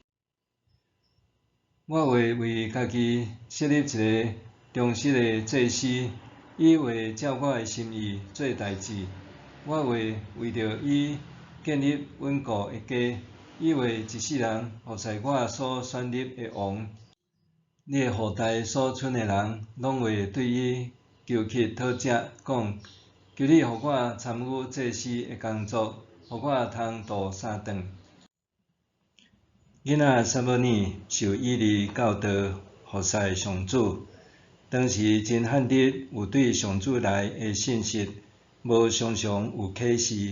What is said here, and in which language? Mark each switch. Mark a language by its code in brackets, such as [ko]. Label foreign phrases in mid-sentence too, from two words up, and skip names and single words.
[nan] 我会为家己设立一个忠实的祭司，伊会照我的心意做代志。我会为着伊建立稳固的家，伊会一世人服侍我所选立的王。你的后代所剩的人，拢会对伊求乞讨食，讲：求你予我参与祭司的工作，予我通度3顿。囡仔撒母耳受以利教导服侍上主，当时真罕得有对上主来的信息，无常常有启示。